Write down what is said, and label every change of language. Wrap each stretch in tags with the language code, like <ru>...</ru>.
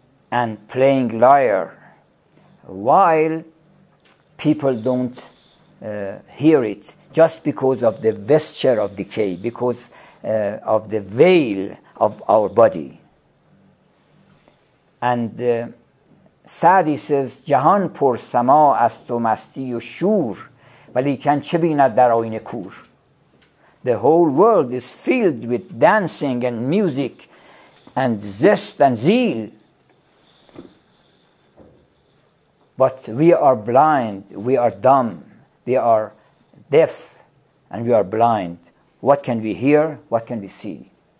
<en>and playing lyre, while people don't hear it just because of the vesture of decay, because of the veil of our body. And Sa'di says</en> <fa>جهان پر سما است و مستی و شور ولیکن چه بیند در آینه کور.</fa> <en>The whole world is filled with dancing and music and zest and zeal. But we are blind, we are dumb, we are deaf, and we are blind. What can we hear? What can we see?</en>